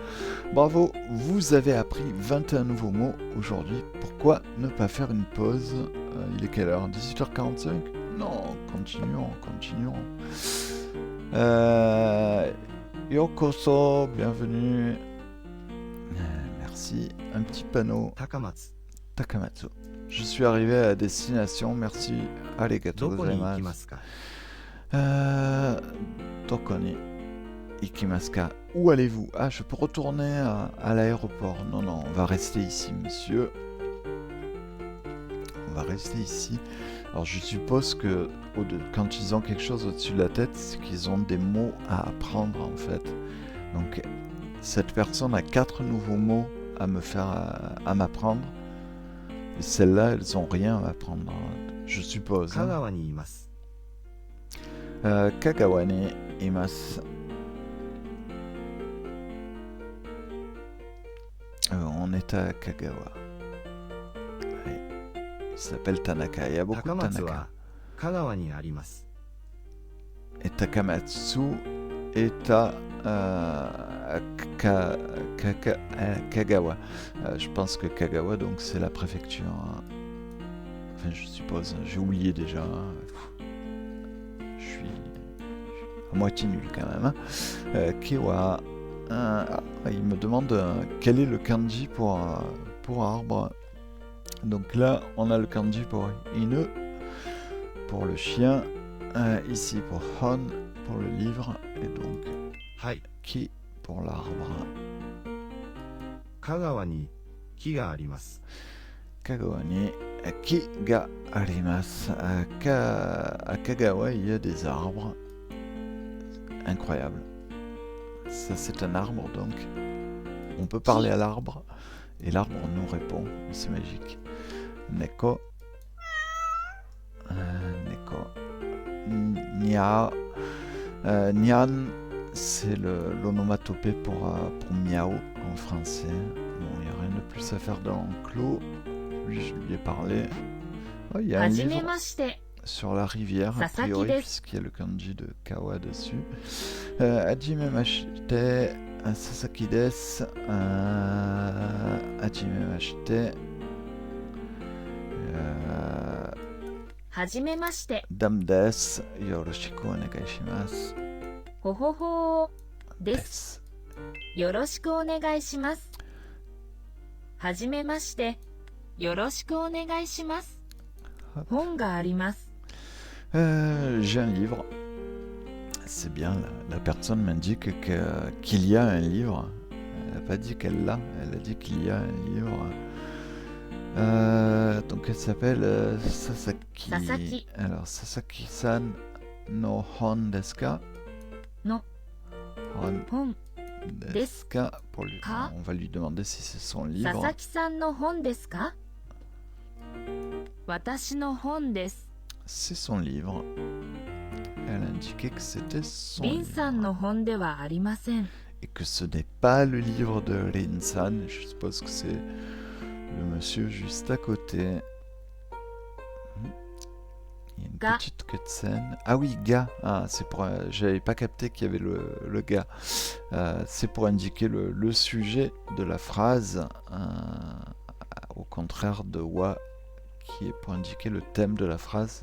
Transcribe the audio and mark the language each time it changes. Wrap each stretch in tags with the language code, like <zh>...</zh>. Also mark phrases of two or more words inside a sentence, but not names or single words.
<fr>Bravo, vous avez appris 21 nouveaux mots aujourd'hui. Pourquoi ne pas faire une pause? Il est quelle heure? 18h45? Non, continuons. Yokoso, bienvenue. Merci. Un petit panneau.</fr> <ja>う。高松。</ja> <fr>Takamatsu. Je suis arrivé à destination. Merci.</fr> <ja>ど Arigatou こに行き gozaimasu. ますか？どこに行きますか?</ja> <fr>Où allez-vous? Ah, je peux retourner à l'aéroport. Non, on va rester ici, monsieur. On va rester ici. Alors, je suppose que quand ils ont quelque chose au-dessus de la tête, c'est qu'ils ont des mots à apprendre, en fait. Donc, cette personne a 4 nouveaux mots à me faire, à m'apprendre. Et celles-là, elles ont rien à m'apprendre, je suppose.</fr> <ja>香川にいます。香川にいます.</ja> <fr>On est à Kagawa. Ouais. Il s'appelle Tanaka. Il y a beaucoup</fr> <ja>高</ja> <fr>de</fr> <ja>松</ja> <fr>Tanaka.</fr> <ja>は香川にあります。</ja> <fr>Et Takamatsu est à Kagawa. Je pense que Kagawa, donc c'est la préfecture. Enfin, je suppose. J'ai oublié déjà. Je suis à moitié nul quand même. Kiwa. Il me demande quel est le kanji pour arbre. Donc là, on a le kanji pour inu, pour le chien, ici pour hon, pour le livre, et donc</fr> <ja>はい。</ja> <fr>ki pour l'arbre.</fr> <ja>香川に木があります。香川に木があります.</ja> <fr>À Kagawa, il y a des arbres. Incroyable. Ça, c'est un arbre, donc. On peut parler à l'arbre, et l'arbre nous répond. C'est magique. Neko. Neko. Nia. Nian, c'est l'onomatopée pour miaou en français. Bon, il n'y a rien de plus à faire dans l'enclos. Lui, je lui ai parlé. Oh, il y a un</fr> <ja>はじめ</ja> <fr>livre</fr> <ja>まして。</ja> <fr>sur la rivière, a Sasaki priori,</fr> <ja>desu.</ja> <fr>puisqu'il y a le kanji de Kawa dessus.</fr> <ja>はじめまして、佐々木です. はじめまして. はじめまして。ダメです. よろしくお願いします. ほほほーです。 Desu. よろしくお願いします。はじめまして。よろしくお願いします。本があります。</ja> <fr>J'ai un livre. C'est bien, la personne m'indique qu'il y a un livre. Elle n'a pas dit qu'elle l'a, elle a dit qu'il y a un livre. Donc elle s'appelle Sasaki. Sasaki.</fr> <ja>Alors 佐々木さんの本ですか? No. Hon 本ですか. Ka?</ja> <fr>On va lui demander si c'est son livre.</fr> <ja>佐々木さんの本ですか？私の本です。</ja> <fr>C'est son livre. Elle indiquait que c'était son</fr> <ja>リンさん</ja> <fr>livre.</fr> <ja>の本ではありません。</ja> <fr>Et que ce n'est pas le livre de Rin-san. Je suppose que c'est le monsieur juste à côté. Il y a une Ga. petite cutscene. Ah oui, ga. Ah, c'est pour. J'avais pas capté qu'il y avait le ga. C'est pour indiquer le sujet de la phrase, au contraire de wa, qui est pour indiquer le thème de la phrase.</fr>